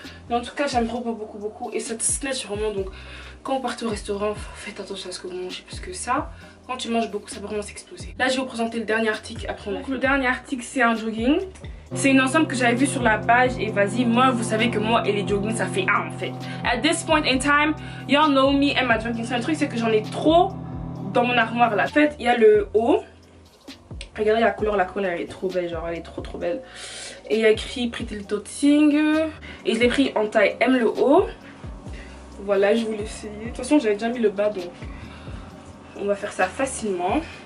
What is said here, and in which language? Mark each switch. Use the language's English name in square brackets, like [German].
[French] Mais en tout cas j'aime beaucoup. Et cette snatch vraiment, donc quand vous partez au restaurant faites attention à ce que vous mangez parce que ça, quand tu manges beaucoup ça peut vraiment s'exploser. Là je vais vous présenter le dernier article après. Donc le dernier article c'est un jogging. C'est une ensemble que j'avais vu sur la page et vas-y, moi vous savez que moi et les joggings ça fait un en fait. [English] At this point in time, y'all know me and my jogging. [French] Le truc c'est que j'en ai trop dans mon armoire là. En fait il y a le haut. Regardez la couleur elle est trop belle, genre elle est trop belle. Et il y a écrit Pretty Little Thing. Et je l'ai pris en taille M le haut. Voilà, je voulais essayer. De toute façon j'avais déjà mis le bas donc on va faire ça facilement.